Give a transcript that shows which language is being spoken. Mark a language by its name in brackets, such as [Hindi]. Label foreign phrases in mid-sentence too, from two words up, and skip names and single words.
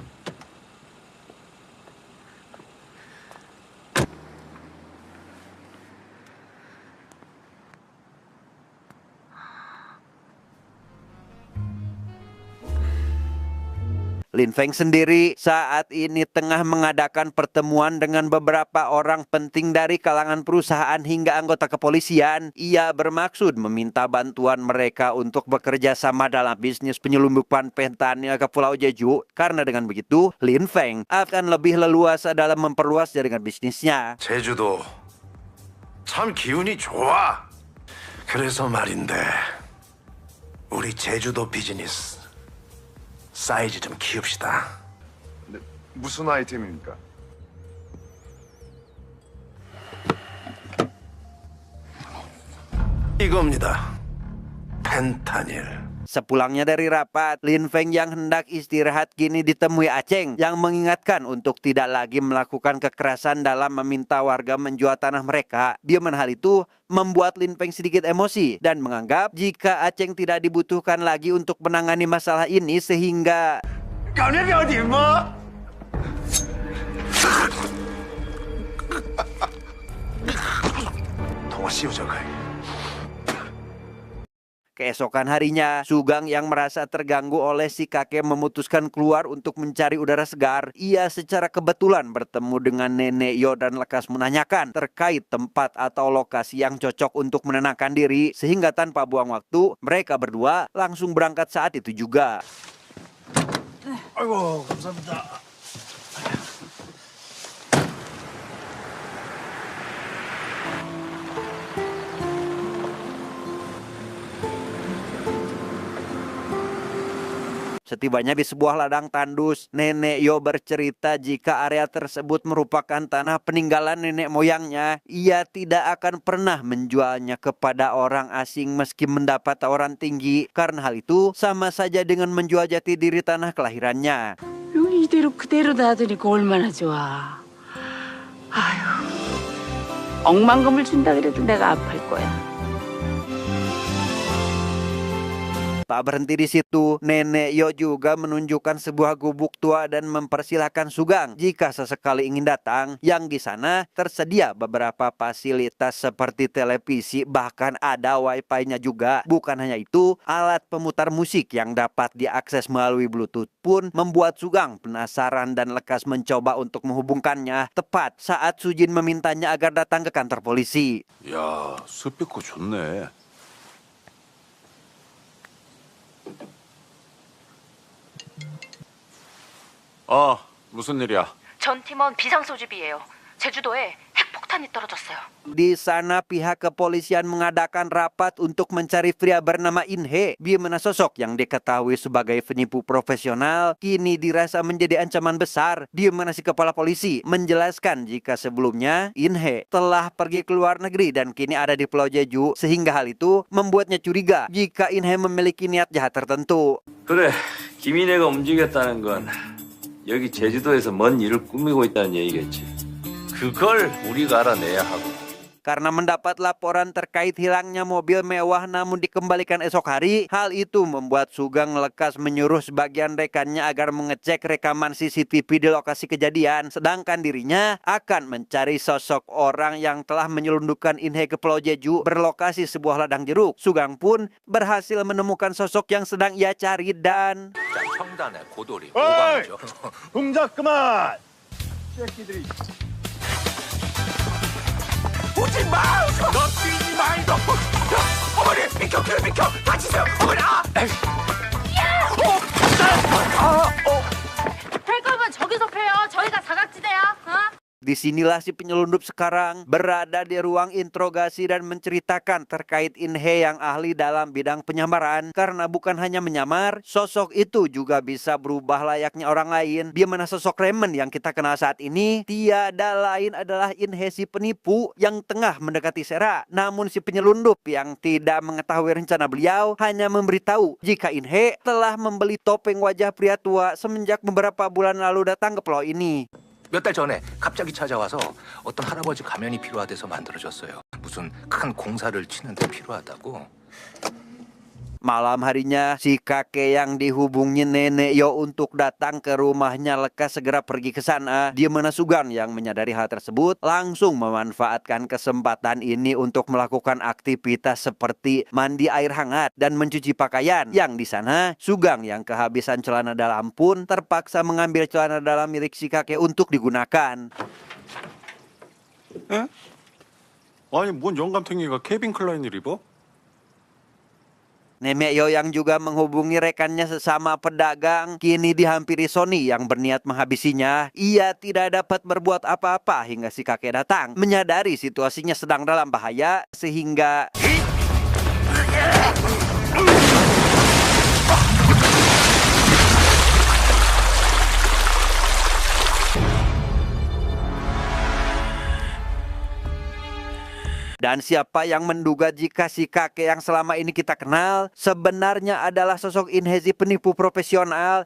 [Indonesian] Lin Feng sendiri saat ini tengah mengadakan pertemuan dengan beberapa orang penting dari kalangan perusahaan hingga anggota kepolisian. Ia bermaksud meminta bantuan mereka untuk bekerja sama dalam bisnis penyelundupan fentanyl ke Pulau Jeju. Karena dengan begitu, Lin Feng akan lebih leluasa dalam memperluas jaringan bisnisnya. [Korean] 제주도 참 기운이 좋아. 그래서 말인데 우리 제주도 비즈니스 사이즈 좀 키웁시다. 무슨 아이템입니까? 이겁니다. 펜타닐. [Indonesian] Sepulangnya dari rapat, Lin Feng yang hendak istirahat kini ditemui Aceng yang mengingatkan untuk tidak lagi melakukan kekerasan dalam meminta warga menjual tanah mereka. Di mana hal itu membuat Lin Feng sedikit emosi dan menganggap jika Aceng tidak dibutuhkan lagi untuk menangani masalah ini sehingga [Korean] 통화 씌우자고. [Indonesian] keesokan harinya, Sugang yang merasa terganggu oleh si kakek memutuskan keluar untuk mencari udara segar. Ia secara kebetulan bertemu dengan Nenek Yo dan lekas menanyakan terkait tempat atau lokasi yang cocok untuk menenangkan diri. Sehingga tanpa buang waktu, mereka berdua langsung berangkat saat itu juga. [Korean] 아이고, 감사합니다. [Indonesian] Setibanya di sebuah ladang tandus, Nenek Yo bercerita jika area tersebut merupakan tanah peninggalan nenek moyangnya. Ia tidak akan pernah menjualnya kepada orang asing meski mendapat tawaran tinggi. Karena hal itu sama saja dengan menjual jati diri tanah kelahirannya. [Korean] 여기 이대로 그대로 놔두니까 얼마나 좋아. 아휴, 억만금을 준다 그래도 내가 아플 거야. [Indonesian] Tak berhenti di situ, Nenek Yo juga menunjukkan sebuah gubuk tua dan mempersilahkan Sugeng jika sesekali ingin datang, yang di sana tersedia beberapa fasilitas seperti televisi, bahkan ada wifi-nya juga. Bukan hanya itu, alat pemutar musik yang dapat diakses melalui Bluetooth pun membuat Sugeng penasaran dan lekas mencoba untuk menghubungkannya tepat saat Sujin memintanya agar datang ke kantor polisi. [Korean] 야, 스피커 좋네. 무슨 일이야? 전 팀원 비상소집이에요. 제주도에 핵폭탄이 떨어졌어요. [Indonesian] Di sana pihak kepolisian mengadakan rapat untuk mencari pria bernama Inhe, di mana sosok yang diketahui sebagai penipu profesional kini dirasa menjadi ancaman besar, di mana si kepala polisi menjelaskan jika sebelumnya Inhe telah pergi ke luar negeri dan kini ada di Pulau Jeju, sehingga hal itu membuatnya curiga jika Inhe memiliki niat jahat tertentu. [Korean] 그래, 김인혜가 움직였다는 건 여기 제주도에서 뭔 일을 꾸미고 있다는 얘기겠지. 그걸 우리가 알아내야 하고. [Indonesian] Karena mendapat laporan terkait hilangnya mobil mewah namun dikembalikan esok hari, hal itu membuat Sugeng lekas menyuruh sebagian rekannya agar mengecek rekaman CCTV di lokasi kejadian, sedangkan dirinya akan mencari sosok orang yang telah menyelundupkan Inhe ke Pulau Jeju berlokasi sebuah ladang jeruk. Sugeng pun berhasil menemukan sosok yang sedang ia cari dan [Korean] 청단의 고돌이 어이! 오광이죠. 동작 그만! 새끼들이. 오지 마! 너 뛰지 마 이거! 어머니 비켜 다치세요 어머니! 펼 거면 저기서 펴요. 저희가 사각지대야. [Indonesian] disinilah si penyelundup sekarang berada di ruang interogasi dan menceritakan terkait Inhe yang ahli dalam bidang penyamaran. Karena bukan hanya menyamar, sosok itu juga bisa berubah layaknya orang lain. Di mana sosok Raymond yang kita kenal saat ini tiada lain adalah Inhe si penipu yang tengah mendekati Sera. Namun si penyelundup yang tidak mengetahui rencana beliau hanya memberitahu jika Inhe telah membeli topeng wajah pria tua semenjak beberapa bulan lalu datang ke pulau ini. [Korean] 몇 달 전에 갑자기 찾아와서 어떤 할아버지 가면이 필요하대서 만들어줬어요. 무슨 큰 공사를 치는데 필요하다고. [Indonesian] Malam harinya, si kakek yang dihubungi Nenek Yo untuk datang ke rumahnya lekas segera pergi ke sana. Di mana Sugeng yang menyadari hal tersebut langsung memanfaatkan kesempatan ini untuk melakukan aktivitas seperti mandi air hangat dan mencuci pakaian. Yang di sana, Sugeng yang kehabisan celana dalam pun terpaksa mengambil celana dalam milik si kakek untuk digunakan. [Korean] 아니, 뭔 영감탱이가 케빈 클라인을 입어? [Indonesian] Nenek Yo yang juga menghubungi rekannya sesama pedagang kini dihampiri Sony yang berniat menghabisinya. Ia tidak dapat berbuat apa-apa hingga si kakek datang. Menyadari situasinya sedang dalam bahaya sehingga dan siapa yang menduga jika si kakek yang selama ini kita kenal sebenarnya adalah sosok Inhe si penipu profesional.